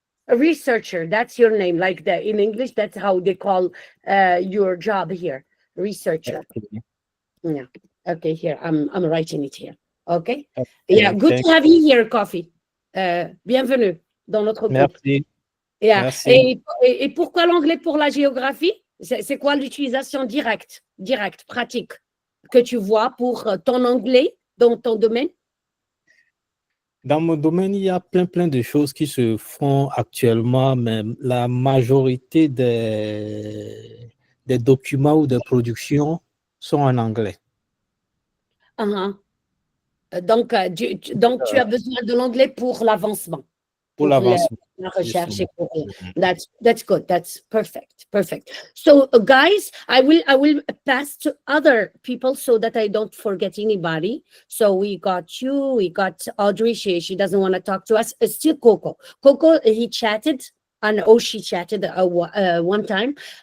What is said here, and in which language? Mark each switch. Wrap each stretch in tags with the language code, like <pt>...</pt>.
<en>A researcher, that's your name. Like in English, that's how they call your job here. Researcher. Yeah. Okay, here. I'm writing it here. Okay. Yeah, good to have you here, Coffee.</en> <fr>Bienvenue dans notre groupe. Merci.</fr> <en>Yeah.</en> <fr>Merci. Et pourquoi l'anglais pour la géographie? C'est quoi l'utilisation directe, pratique, que tu vois pour ton anglais dans ton domaine? Dans mon domaine, il y a plein de choses qui se font actuellement, mais la majorité des documents ou des productions sont en anglais. Donc, tu as besoin de l'anglais pour l'avancement. Pour l'avancement. La recherche.</fr> <en>That's good. That's perfect. So, guys, I will pass to other people so that I don't forget anybody. So we got you. We got Audrey. She doesn't want to talk to us. Still Coco. Coco, he chatted. She chatted one time.</en>